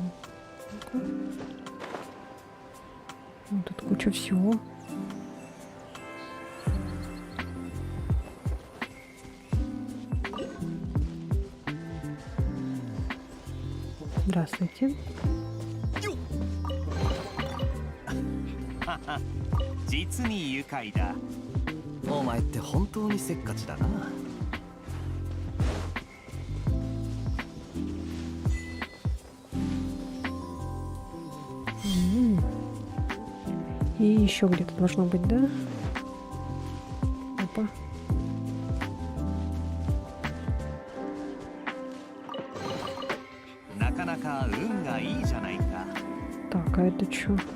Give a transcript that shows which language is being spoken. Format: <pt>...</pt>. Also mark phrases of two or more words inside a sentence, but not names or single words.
<ru>Ну-ка. Ну, тут куча всего. Здравствуйте.</ru> <ja>実に愉快だ。お前って本当にせっかちだな。</ja> <ru>И еще где-то должно быть, да? Опа. Так, а это что?</ru>